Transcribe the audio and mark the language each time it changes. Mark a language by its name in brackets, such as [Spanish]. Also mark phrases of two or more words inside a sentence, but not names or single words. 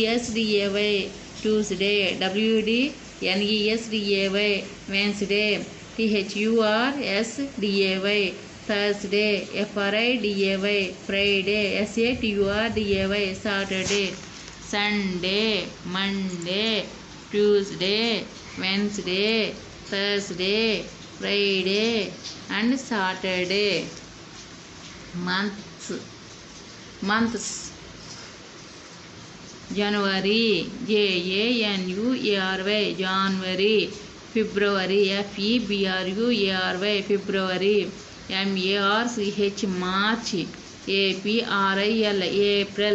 [English] TUESDAY Tuesday, WDNESDAY Wednesday, THURSDAY, Thursday, FRIDAY, Friday, SATURDAY, Saturday, Sunday, Monday, Tuesday, Wednesday, Thursday, Friday and Saturday. Months January, JANUARY, January. February, FEBRUARY, February. MARCH, March. APRIL, April.